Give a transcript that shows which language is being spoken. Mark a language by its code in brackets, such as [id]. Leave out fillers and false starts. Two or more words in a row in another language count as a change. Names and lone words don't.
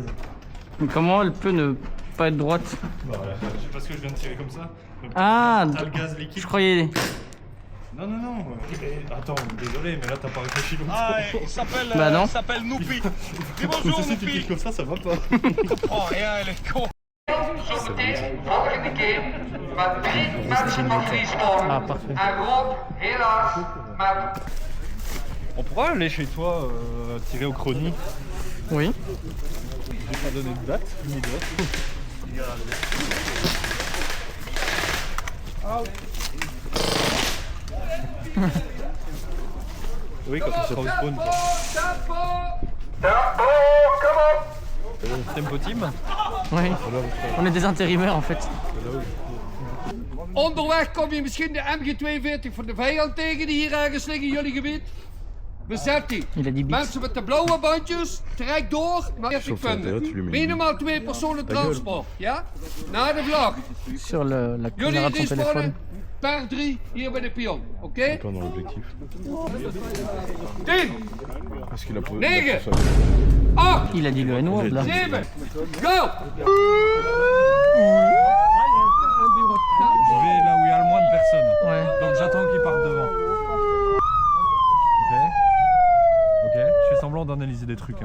[fr] Mais comment elle peut ne pas être droite? Voilà, c'est parce que je viens de tirer comme ça. Donc, Ah, t'as le gaz liquide. je croyais. Non. Attends, désolé, mais là t'as pas réfléchi longtemps. Ah, il s'appelle Bah non. Noupi. Dis Comme bonjour ça, si tu Noupi. tires comme ça va pas. Oh, rien, elle est con. [nl] Zometeen, volgende keer, met 3 mensen van Friesland. [fr] Ah parfait. [nl] En Rob, helaas, met [fr] On pourra aller chez toi tirer au chrony. Oui. J'ai pas donné de date, ni date. Oui, quand on sera au spawn. Quoi. Tempo team. Oui. On est des intérimaires en fait. [nl] Onderweg kom je misschien de MG42 van de vijand tegen die hier ergens liggen in jullie gebied. Bezet die. [fr] Il a dit bits. [nl] Mensen met de blauwe bandjes, trek door naar 40 punten. Minimaal 2 personen transport, ja? Naar de vlag. [fr] Sur la [nl] Jullie [fr] caméra de ton téléphone. [nl] respawnen per 3 hier bij de pion, oké? [fr] Pas dans l'objectif. [nl] 10, [fr] Parce qu'il a posé. [nl] 9, 8, [fr] Il a dit le N-word là. [nl] 7, go! [fr] Je vais là où il y a le moins de personnes. Ouais. Donc j'attends qu'ils partent devant. Ok, je fais semblant d'analyser des trucs.